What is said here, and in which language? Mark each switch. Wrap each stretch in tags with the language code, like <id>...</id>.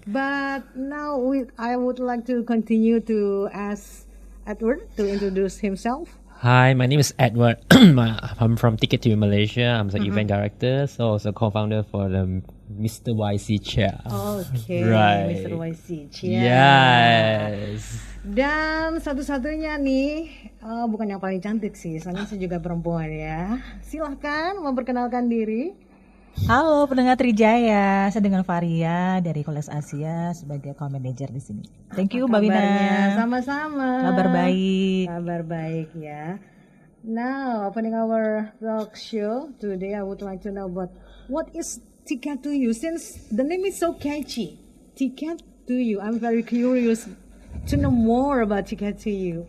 <en>But now I would like to continue to ask Edward to introduce himself. Hi, my name is Edward. I'm from Ticket to Malaysia. I'm the event director, so also co-founder for the Mr. YC chair. Okay, Right. Mr. YC. Yes.</en> <id>Dan satu-satunya nih, bukan yang paling cantik sih, soalnya saya juga perempuan ya. Silahkan memperkenalkan diri. Halo pendengar Trijaya, saya dengan Varia dari Colex Asia sebagai account manager di sini.</id> <en>Thank you Mbak Wina.</en> <id>Kabarnya? Sama-sama. Kabar baik. Kabar baik ya.</id> <en>Now, opening our talk show today, I would like to know about what is Ticket to You, since the name is so catchy. Ticket to You. I'm very curious to know more about Ticket to You.</en>